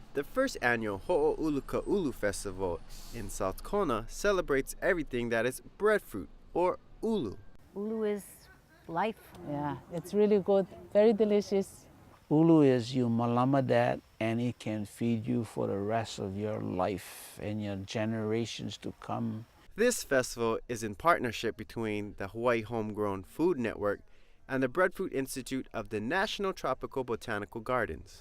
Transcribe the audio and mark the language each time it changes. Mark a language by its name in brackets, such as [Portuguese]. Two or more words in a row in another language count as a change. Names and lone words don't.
[English] The first annual Hoʻoulu Ka Festival in South Kona celebrates everything that is breadfruit, or ʻulu. Ulu is life. Yeah, it's really good, very delicious. Ulu is you malama that, and it can feed you for the rest of your life and your generations to come. This festival is in partnership between the Hawaii Homegrown Food Network and the Breadfruit Institute of the National Tropical Botanical Gardens.